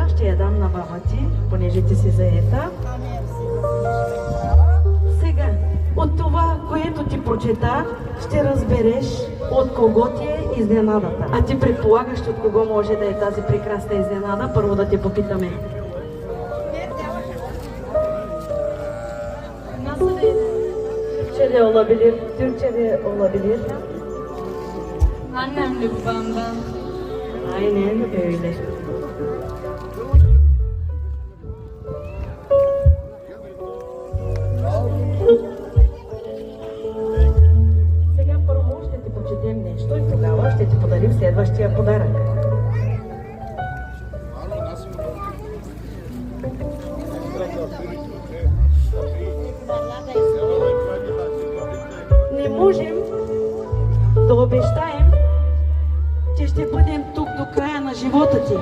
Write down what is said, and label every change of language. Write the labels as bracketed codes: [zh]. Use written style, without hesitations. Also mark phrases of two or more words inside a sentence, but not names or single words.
[bg] Ще я дам на баба ти, понеже ти си заета. Сега, от това, което ти прочета, ще разбереш от кого ти е изненадата. А ти предполагаш, от кого може да е тази прекрасна изненада. Първо да те попитаме. [tr] Türkçeli olabilir. Türkçeli olabilir. Annemle babamdan. Aynen öyle. [bg] Сега първо ще ти прочетем нещо и тогава ще ти подарим следващия подарък. Не можем да обещаем, че ще бъдем тук до края на живота ти.